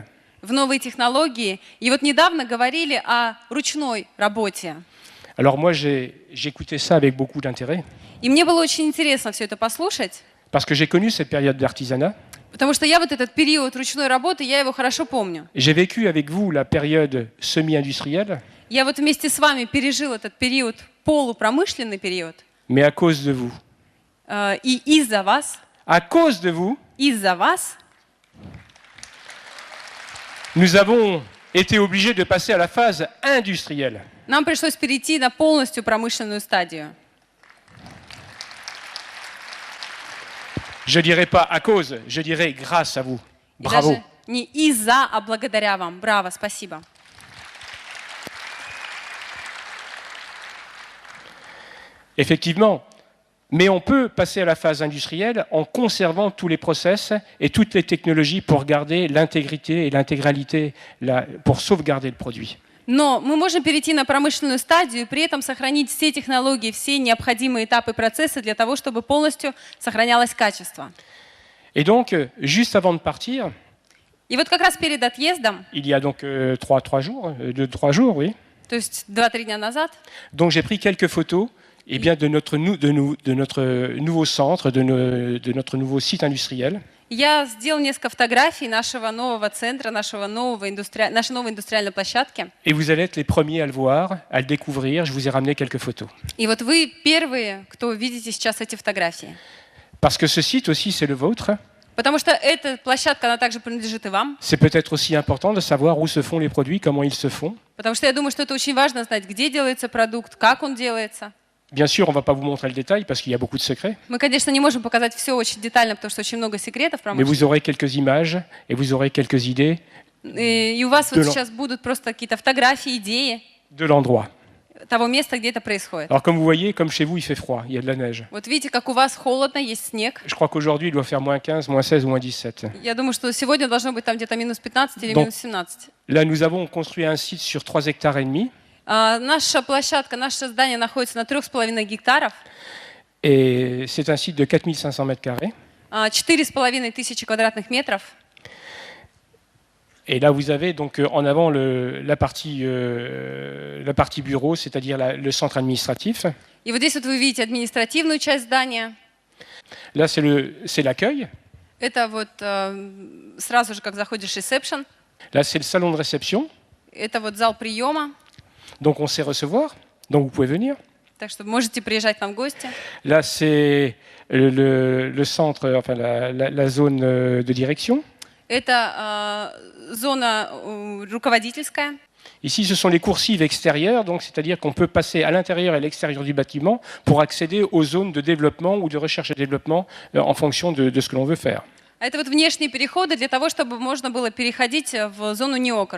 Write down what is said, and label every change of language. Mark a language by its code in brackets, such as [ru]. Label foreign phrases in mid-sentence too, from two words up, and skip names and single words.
[ru] В новые технологии. И вот недавно говорили о ручной работе. [fr] Alors moi, j'écoutais ça avec beaucoup d'intérêt. [ru] И мне было очень интересно все это послушать. [fr] Parce que j'ai connu cette période d'artisanat. [ru] Потому что я вот этот период ручной работы, я его хорошо помню. [fr] J'ai vécu avec vous la période semi-industrielle. [ru] Я вот вместе с вами пережил этот период, полупромышленный период. [fr] Mais à cause de vous. [ru] И из-за вас. [fr] À cause de vous. [ru] Из-за вас. [fr] Nous avons été obligés de passer à la phase industrielle. [ru] Нам пришлось перейти на полностью промышленную стадию. [fr] Je dirais pas à cause, je dirais grâce à vous. Bravo. [ru] Даже не из-за, а благодаря вам. Браво, спасибо. [fr] Effectivement, mais on peut passer à la phase industrielle en conservant tous les process et toutes les technologies pour garder l'intégrité et l'intégralité, pour sauvegarder le produit. [ru] Но мы можем перейти на промышленную стадию и при этом сохранить все технологии, все необходимые этапы процесса для того, чтобы полностью сохранялось качество. [fr] Et donc, juste avant de partir, [ru] И вот как раз перед отъездом, [fr] il y a donc 3 jours, 2-3 jours, oui. [ru] то есть 2-3 дня назад, [fr] Donc j'ai pris quelques photos de notre nouveau centre, de notre nouveau site industriel. [ru] Я сделал несколько фотографий нашего нового центра, нашей новой индустриальной площадки. [fr] Et vous allez être les premiers à le voir, à le découvrir. Je vous ai ramené quelques photos. [ru] И вот вы первые, кто видите сейчас эти фотографии. [fr] Parce que ce site aussi, c'est le vôtre. [ru] Потому что эта площадка, она также принадлежит и вам. [fr] C'est peut-être aussi important de savoir où se font les produits, comment ils se font. [ru] Потому что я думаю, что это очень важно знать, где делается продукт, как он делается. [fr] Bien sûr, on ne va pas vous montrer le détail parce qu'il y a beaucoup de secrets. [ru] Мы, конечно, не можем показать все очень детально, потому что очень много секретов [fr] Mais vous [ru] промышленности. [fr] aurez quelques images et vous aurez quelques idées [ru] И у вас вот [fr] de [ru] сейчас будут просто какие-то фотографии, идеи [fr] de l'endroit. [ru] того места, где это происходит. [fr] Alors comme vous voyez, comme chez vous, il fait froid, il y a de la neige. [ru] Вот видите, как у вас холодно, есть снег. [fr] Je crois qu'aujourd'hui, il doit faire moins 15, moins 16 ou moins 17. [ru] Я думаю, что сегодня должно быть там где-то минус 15 или [fr] Donc- [ru] минус 17. [fr] Là, nous avons construit un site sur 3 hectares et demi. [ru] Наша площадка, наше здание находится на 3,5 гектаров, [fr] Et c'est un site de 4500 mètres carrés. [ru] 4,5 тысячи квадратных метров. [fr] Et là, vous avez donc en avant la partie bureau, c'est-à-dire le centre administratif. [ru] И вот здесь вот вы видите административную часть здания. [fr] Là, c'est l'accueil. [ru] Это вот сразу же, как заходишь, ресепшн. [fr] Là, c'est le salon de réception. [ru] Это вот зал приема. [fr] Donc, on sait recevoir. Donc, vous pouvez venir. [ru] Так что можете приезжать к нам в гости. [fr] Là, c'est le centre, enfin la zone de direction. [ru] Это зона руководительская. [fr] Ici, ce sont les coursives extérieures, donc c'est-à-dire qu'on peut passer à l'intérieur et à l'extérieur du bâtiment pour accéder aux zones de développement ou de recherche et développement en fonction de ce que l'on veut faire. [ru] А это вот внешние переходы для того, чтобы можно было переходить в зону неокр.